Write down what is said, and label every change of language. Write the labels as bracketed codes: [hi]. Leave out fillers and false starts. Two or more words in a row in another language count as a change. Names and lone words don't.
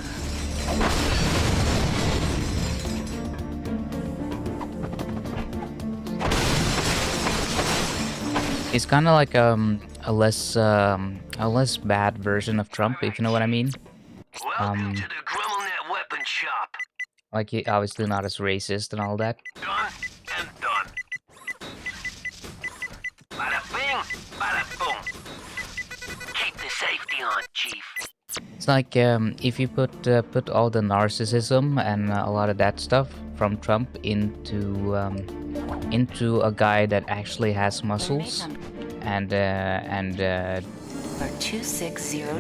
[en] It's kind of like a less bad version of Trump, if you know what I mean. Welcome to the GrummelNet weapon shop. Like he obviously not as racist and all that. Done and done. Bada bing, bada boom. safety on, Chief. It's like if you put all the narcissism and a lot of that stuff from Trump into a guy that actually has muscles, and For 260